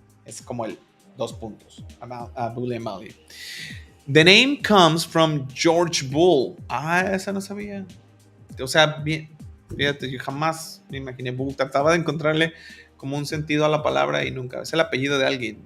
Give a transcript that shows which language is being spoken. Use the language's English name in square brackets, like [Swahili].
[Spanish] Es como el 2 puntos, [English] a Boolean value. The name comes from George Bull. [Spanish] Esa no sabía. O sea, bien, fíjate, yo jamás me imaginé Bull. Trataba de encontrarle como un sentido a la palabra y nunca. Es el apellido de alguien.